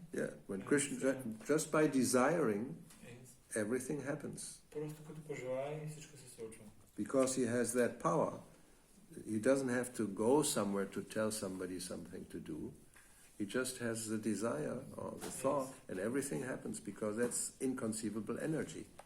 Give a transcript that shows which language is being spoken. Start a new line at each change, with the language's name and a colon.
English: Yeah, when Krishna, just by desiring, everything happens.
Bulgarian: Просто като пожелая и всичко се случва.
English: Because he has that power, he doesn't have to go somewhere to tell somebody something to do. He just has the desire or the thought and everything happens because that's inconceivable energy.